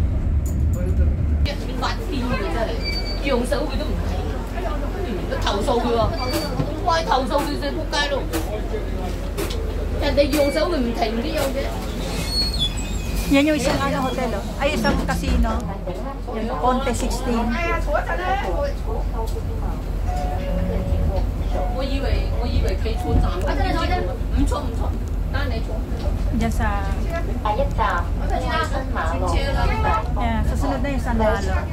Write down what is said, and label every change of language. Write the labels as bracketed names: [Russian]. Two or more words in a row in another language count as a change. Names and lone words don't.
[Filipino] Yan yung isang hotel, ay isang casino. Yan, Ponte 16. [Cantonese] 我以為可以出站，唔錯。 [Filipino] Diyan sa yeah, susunod na yung San Malo.